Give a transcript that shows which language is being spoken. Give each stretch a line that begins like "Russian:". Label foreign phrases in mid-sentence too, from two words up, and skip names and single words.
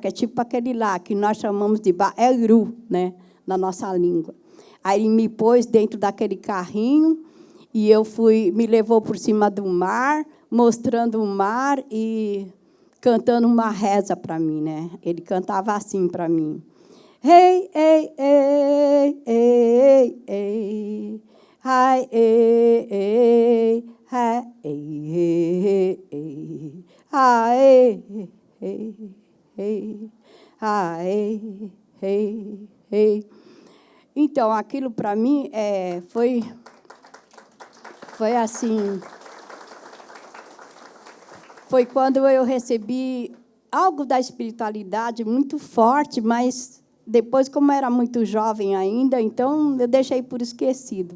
Portuguese: É tipo aquele lá, que nós chamamos de baeru, né? Na nossa língua. Aí ele me pôs dentro daquele carrinho e me levou por cima do mar, mostrando o mar e cantando uma reza para mim, né? Ele cantava assim para mim. Ei, ei, ei, ei, ei, ai, ei, ei, ai, ei, ei, ai, ei, ei, ai, ei, ei. Então, aquilo para mim foi assim, foi quando eu recebi algo da espiritualidade muito forte, mas depois, como era muito jovem ainda, então eu deixei por esquecido.